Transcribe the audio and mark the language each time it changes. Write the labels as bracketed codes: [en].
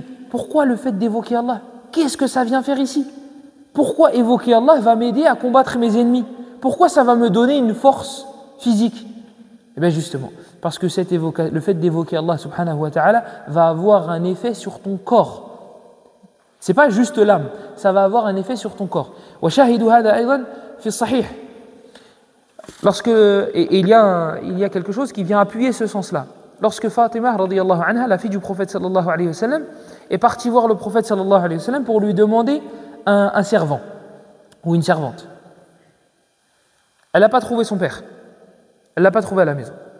[fr] Pourquoi le fait d'évoquer Allah? Qu'est-ce que ça vient faire ici? Pourquoi évoquer Allah va m'aider à combattre mes ennemis? Pourquoi ça va me donner une force physique? Eh bien justement, parce que le fait d'évoquer Allah subhanahu wa ta'ala va avoir un effet sur ton corps. C'est pas juste l'âme, ça va avoir un effet sur ton corps. [ar] وشاهدوا هذا أيضا في الصحيح. [fr] Il y a quelque chose qui vient appuyer ce sens-là. Lorsque Fatima radiyallahu anha, la fille du prophète sallallahu alayhi wa sallam, est partie voir le prophète sallallahu alayhi wa sallam pour lui demander un servant ou une servante. Elle n'a pas trouvé son père. Elle ne l'a pas trouvé à la maison.